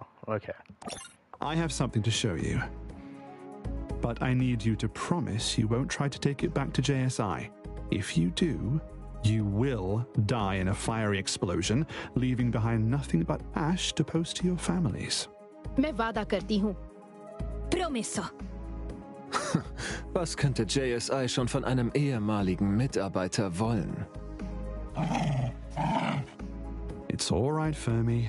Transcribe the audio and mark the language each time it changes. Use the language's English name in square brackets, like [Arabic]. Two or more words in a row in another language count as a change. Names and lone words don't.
[English] Okay. I have something to show you. But I need you to promise you won't try to take it back to JSI. If you do, you will die in a fiery explosion, leaving behind nothing but ash to post to your families. [Hindi] मैं वादा करती हूँ. [Italian] Promesso. [German] Was könnte JSI schon von einem ehemaligen Mitarbeiter wollen? [English] It's all right, Fermi.